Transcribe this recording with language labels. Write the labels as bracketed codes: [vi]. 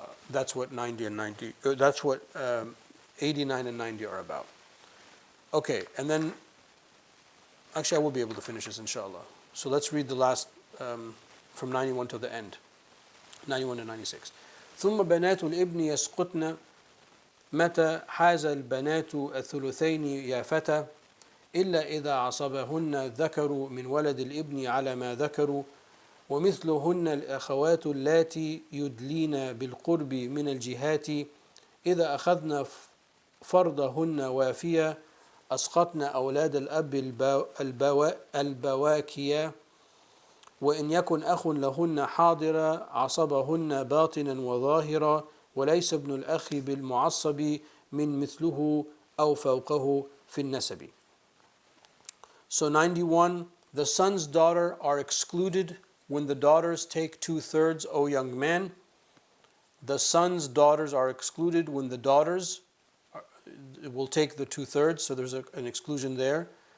[en] That's what 90 and 90. That's what 89 and 90 are about. Okay, and then actually I will be able to finish this inshallah. So let's read the last from 91 to the end, 91 to 96. [ar] ثم بنات الابن يسقطن متى حاز البنات الثلثين يا فتى إلا إذا عصبهن الذكر من ولد الابن على ما ذكروا ومثلهن الأخوات اللاتي يدلين بالقرب من الجهات إذا أخذن فرضهن وافيا أسقطن أولاد الأب البواكيا وإن يكن أخ لهن حاضرا عصبهن باطنا وظاهرا وليس ابن الأخ بالمعصب من مثله أو فوقه في النسب. [en] So 91, the son's daughter are excluded when the daughters take 2/3, O young man. The son's daughters are excluded when the daughters will take the 2/3, so there's an exclusion there.